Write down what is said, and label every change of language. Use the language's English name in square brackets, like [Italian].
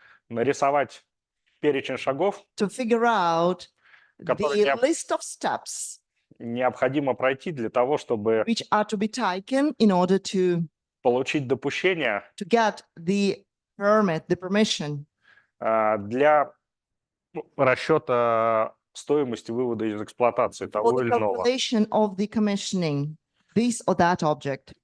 [Russian] нарисовать перечень шагов, [English] figure out [Russian] Которые [English] the list of steps [Russian] необходимо пройти для того, чтобы [English] which are to be taken in order to [Russian] получить допущение [English] get the permit, the permission [Russian] для расчета стоимости вывода из эксплуатации [English] for [Russian] того [English] the [Russian] или иного. [English] calculation of the commissioning this or that object.